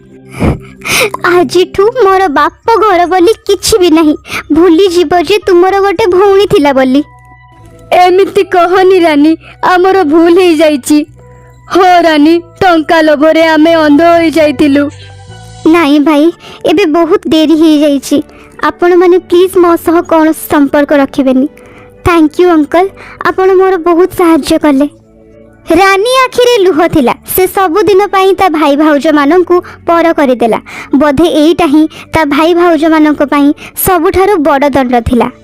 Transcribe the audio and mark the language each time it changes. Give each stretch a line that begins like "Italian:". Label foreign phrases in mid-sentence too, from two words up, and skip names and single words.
Odia: ଆଜିଠୁ ମୋର ବାପ ଘର ବୋଲି କିଛି ବି ନାହିଁ, ଭୁଲିଯିବ ଯେ ତୁମର ଗୋଟେ ଭଉଣୀ ଥିଲା ବୋଲି। ଏମିତି କହନି ରାନୀ, ଆମର ଭୁଲ ହେଇଯାଇଛି। ହଁ ରାନୀ, ଟଙ୍କା ଲୋଭରେ ଆମେ ଅନ୍ଧ ହୋଇଯାଇଥିଲୁ। ନାଇଁ ଭାଇ, ଏବେ ବହୁତ ଡେରି ହେଇଯାଇଛି। ଆପଣମାନେ ପ୍ଲିଜ୍ ମୋ ସହ କୌଣସି ସମ୍ପର୍କ ରଖିବେନି।
English: Thank you uncle,
Odia: ଆପଣ ମୋର ବହୁତ ସାହାଯ୍ୟ କଲେ। ରାନୀ ଆଖିରେ ଲୁହ ଥିଲା। ସେ ସବୁଦିନ ପାଇଁ ତା ଭାଇ ଭାଉଜମାନଙ୍କୁ ପର କରିଦେଲା। ବୋଧେ ଏଇଟା ହିଁ ତା ଭାଇ ଭାଉଜମାନଙ୍କ ପାଇଁ ସବୁଠାରୁ ବଡ଼ ଦଣ୍ଡ ଥିଲା।